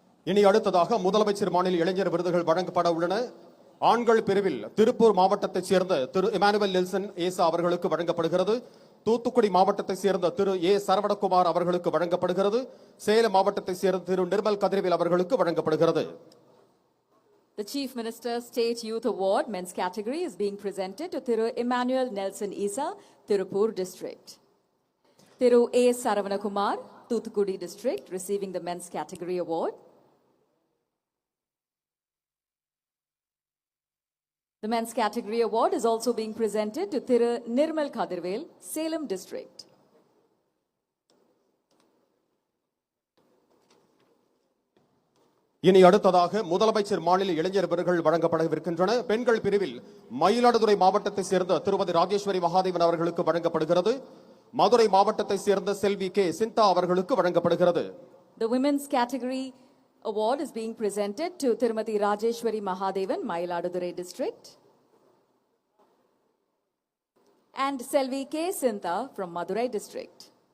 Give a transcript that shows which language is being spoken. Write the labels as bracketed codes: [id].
[ta] இனி அடுத்ததாக முதலமைச்சர் மாநில இளைஞர் விருதுகள் வழங்கப்பட உள்ளன. ஆண்கள் பிரிவில் திருப்பூர் மாவட்டத்தைச் சேர்ந்த திரு இமானுவேல் நெல்சன் ஏசா அவர்களுக்கு வழங்கப்படுகிறது. தூத்துக்குடி மாவட்டத்தைச் சேர்ந்த திரு ஏ சரவணகுமார் அவர்களுக்கு வழங்கப்படுகிறது. சேலம் மாவட்டத்தைச் சேர்ந்த திரு நிர்மல் கதிரவேல் அவர்களுக்கு வழங்கப்படுகிறது. [en] The Chief Minister State Youth Award men's category is being presented to Thiru Emmanuel Nelson Isa, Tirupur District. Thiru A. Saravanakumar, Thuthukudi District, receiving the men's category award. The men's category award is also being presented to Thiru Nirmal Kadirvel, Salem District. [ta] இனி அடுத்ததாக முதலமைச்சர் மாநில இளைஞர் விருதுகள் வழங்கப்படவிருக்கின்றன. பெண்கள் பிரிவில் மயிலாடுதுறை மாவட்டத்தைச் சேர்ந்த திருமதி ராஜேஸ்வரி மகாதேவன் அவர்களுக்கு வழங்கப்படுகிறது. மதுரை மாவட்டத்தைச் சேர்ந்த செல்வி கே சிந்தா அவர்களுக்கு வழங்கப்படுகிறது. [en] The women's category award is being presented to Tirumati Rajeshwari Mahadevan, Mayiladuthurai District, and Selvi K. Sintha from Madurai District.